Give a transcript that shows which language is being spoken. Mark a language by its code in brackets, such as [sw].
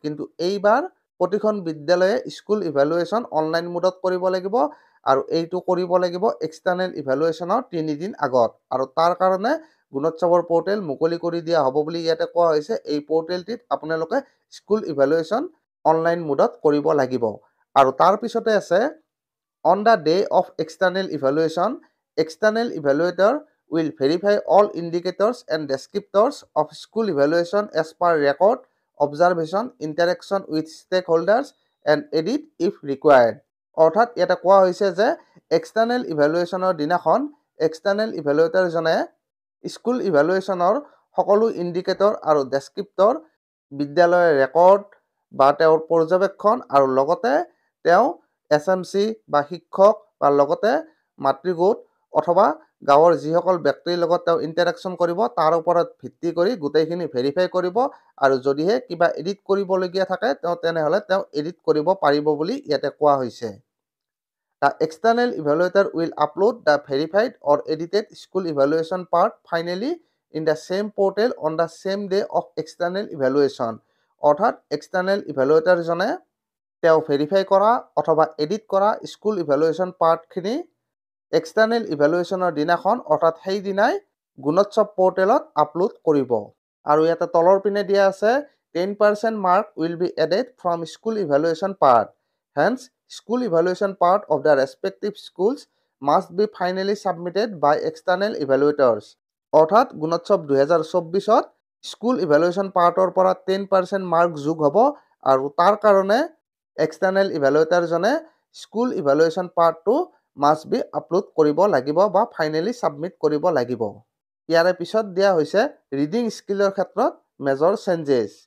[as] কিন্তু এইবাৰ প্ৰতিখন বিদ্যালয়ে স্কুল ইভালুৱেশ্যন অনলাইন মোডত কৰিব লাগিব আৰু এইটো কৰিব লাগিব এক্সটাৰ্নেল ইভালুৱেশ্যনৰ 3 দিন আগত আৰু তাৰ কাৰণে গুণোৎসৱৰ পৰ্টেল মুকলি কৰি দিয়া হ'ব বুলি ইয়াতে কোৱা হৈছে। এই পৰ্টেলটিত আপোনালোকে স্কুল ইভালুৱেশ্যন অনলাইন মোডত কৰিব লাগিব। আৰু তাৰপিছতে আছে [en] On the day of external evaluation, external evaluator will verify all indicators and descriptors of school evaluation as per record observation, interaction with stakeholders and edit if required. [as] অৰ্থাৎ ইয়াতে কোৱা হৈছে যে এক্সটাৰ্নেল ইভেলুৱেশ্যনৰ দিনাখন এক্সটাৰ্নেল ইভেলুৱেটৰজনে স্কুল ইভেলুৱেশ্যনৰ সকলো indicator আৰু ডেছক্ৰিপ্টৰ, বিদ্যালয়ৰ record বা তেওঁৰ পৰ্যবেক্ষণ আৰু লগতে তেওঁ SMC বা শিক্ষক বা লগতে মাতৃগোট অথবা গাঁৱৰ যিসকল ব্যক্তিৰ লগত তেওঁ ইণ্টাৰেকশ্যন কৰিব তাৰ ওপৰত ভিত্তি কৰি গোটেইখিনি ভেৰিফাই কৰিব আৰু যদিহে কিবা এডিট কৰিবলগীয়া থাকে তেনেহ'লে তেওঁ এডিট কৰিব পাৰিব বুলি ইয়াতে কোৱা হৈছে। [en] The external evaluator will upload the verified or edited school evaluation part finally in the same portal on the same day of external evaluation. [as] অৰ্থাৎ এক্সটাৰ্নেল ইভেলুৱেটৰজনে তেওঁ ভেৰিফাই কৰা অথবা এডিট কৰা স্কুল ইভেলুৱেশ্যন পাৰ্টখিনি এক্সটাৰ্নেল ইভেলুৱেশ্যনৰ দিনাখন অৰ্থাৎ সেইদিনাই গুণোৎসৱ পৰ্টেলত আপলোড কৰিব। আৰু ইয়াতে তলৰ পিনে দিয়া আছে [en] 10% mark will be added from school evaluation part. Hence, school evaluation part of the respective schools must be finally submitted by external evaluators. [as] অৰ্থাৎ গুণোৎসৱ 2024ত স্কুল ইভেলুৱেশ্যন পাৰ্টৰ পৰা 10% মাৰ্ক যোগ হ'ব আৰু তাৰ কাৰণে এক্সটাৰ্নেল ইভেলুৱেটৰজনে স্কুল ইভেলুৱেশ্যন পাৰ্টটো [en] must be [as] আপলোড কৰিব লাগিব বা ফাইনেলি ছাবমিট কৰিব লাগিব। ইয়াৰে পিছত দিয়া হৈছে ৰিডিং স্কিলৰ ক্ষেত্ৰত মেজৰ চেঞ্জেছ।